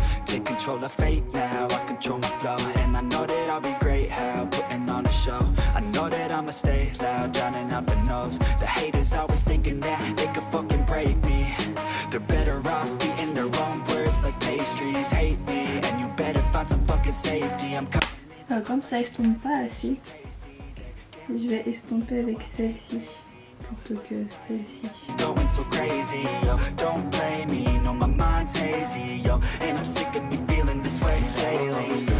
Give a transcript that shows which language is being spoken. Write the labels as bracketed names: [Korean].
[English] Take control of fate now, I control my flow. And I know that I'll be great, how putting on a show. I know that I'ma stay loud, drowning out the noise. The haters always thinking that they could fucking break me. They're better off eating their own words like pastries. Hate me, and you better find some fucking safety. I'm [French] Comme ça estompe pas assez, je vais estomper avec celle-ci plutôt que celle-ci. [English] Going so crazy, yo. Don't blame me, no, my mind's hazy, yo. And I'm sick of me feeling this way daily.